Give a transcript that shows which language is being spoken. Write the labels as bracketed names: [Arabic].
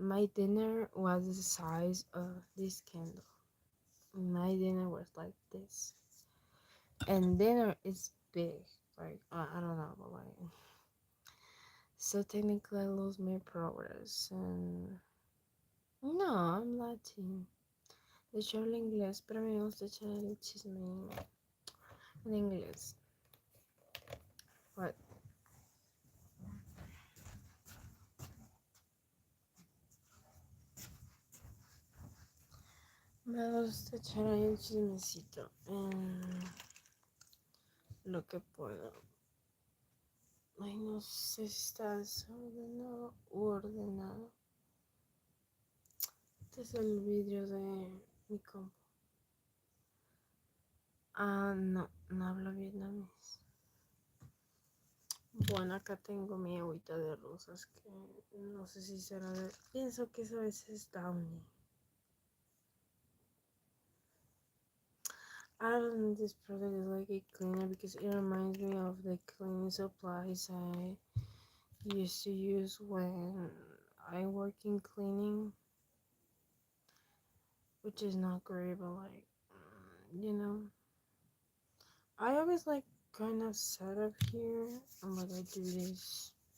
[English] My dinner was the size of this candle. My dinner was like this, and dinner is big. Like I don't know, but like so technically I lost my progress. And no, I'm Latin. [Spanish] De hecho hablo inglés, pero a mí me gusta echar el chisme en inglés. [English] What? [Spanish] Me gusta echar ahí el chismecito en lo que puedo. Ay, no sé si está desordenado u ordenado. Este es el vidrio de mi compu. Ah, no, no hablo vietnamés. Bueno, acá tengo mi agüita de rosas que no sé si será de... Pienso que esa vez es Downy. [English] I don't know, this product is like a cleaner because it reminds me of the cleaning supplies I used to use when I work in cleaning, which is not great, but like, you know, I always like kind of set up here and like I do this.